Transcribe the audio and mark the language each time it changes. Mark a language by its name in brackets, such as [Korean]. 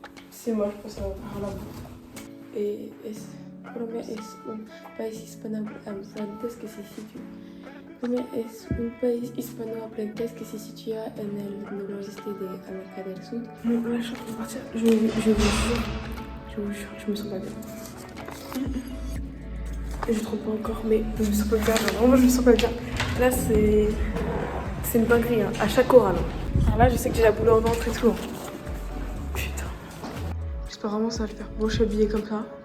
[French] C'est moche parce que ça va faire la boue. Et [Spanish] Colombia es un país hispanohablantes que se sitúa. Colombia es un país hispanohablantes que se sitúa en el noroeste de América del Sud. [French] Bon, là, je suis en train de partir. Je vous jure, je me sens pas bien. Et je trompe pas encore, mais je me sens pas bien. Genre, vraiment, je me sens pas bien. Là, c'est une dinguerie, hein, à chaque oral. Alors là, je sais que j'ai la boule en ventre et tout. Hein. Putain. J'espère vraiment que ça va le faire. Bon, je suis habillée comme ça.